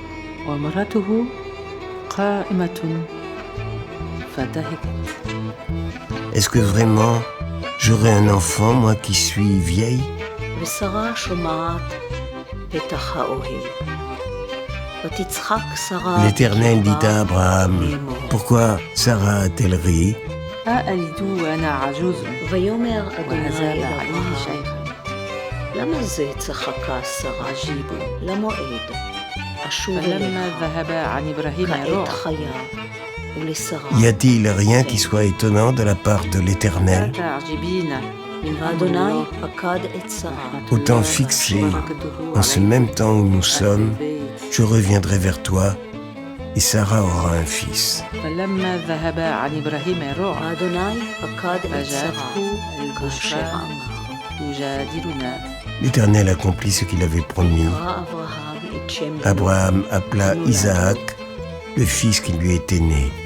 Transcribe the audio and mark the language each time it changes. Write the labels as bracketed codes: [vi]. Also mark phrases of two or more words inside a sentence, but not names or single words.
[fr] Est-ce que vraiment j'aurai un enfant, moi qui suis vieille? L'Éternel dit à Abraham, pourquoi Sarah a-t-elle ri? [he] למה זה צחקה שרה למועד? כעת חיה ולשרה. [fr] Y a-t-il rien qui soit étonnant de la part de l'Éternel? [he] אדוני פקד את שרה. [fr] Au temps fixé, en ce même temps où nous sommes, je reviendrai vers toi et Sarah aura un fils. [he] אדוני פקד את שרה כאשר אמר. [fr] L'Éternel accomplit ce qu'il avait promis. Abraham appela Isaac, le fils qui lui était né.